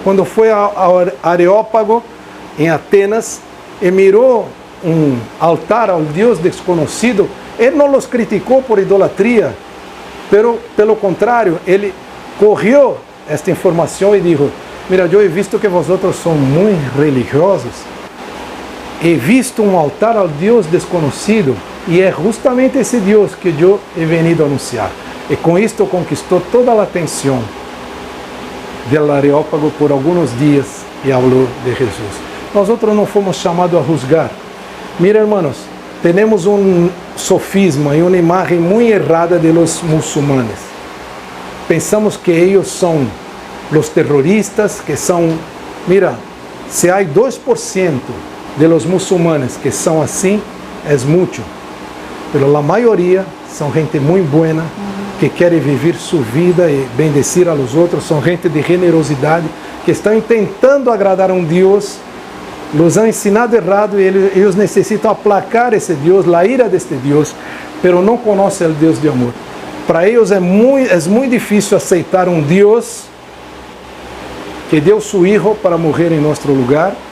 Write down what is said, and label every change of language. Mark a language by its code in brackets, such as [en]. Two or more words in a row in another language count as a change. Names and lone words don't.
[pt] Quando foi a Areópago, em Atenas, e mirou um altar ao Deus desconhecido, ele não os criticou por idolatria, pero, pelo contrário, ele correu esta informação e disse: mira, eu [es] he visto [pt] que vosotros são muito religiosos, [es] he visto [pt] um altar ao Deus desconhecido, e é justamente esse Deus que eu [es] he venido [pt] a anunciar. E com isto conquistou toda a atenção do Areópago por alguns dias e falou de Jesus. Nós outros não fomos chamados a juzgar. [es] Mira, hermanos, [pt] temos um sofisma e uma imagem muito errada [es] de los [pt] muçulmanos. Pensamos que eles são os terroristas, que são... Mira, se há 2% [es] de los [pt] muçulmanos que são assim, é muito. Mas a maioria são gente muito buena, que querem viver sua vida e [es] bendecir a los [pt] outros, são gente de generosidade, que estão tentando agradar a um Deus, [es] nos han [pt] ensinado errado e eles necessitam aplacar esse Deus, a ira deste Deus, pero não conhecem o Deus de amor. Para eles é muito difícil aceitar um Deus que deu seu Hijo para morrer em nosso lugar.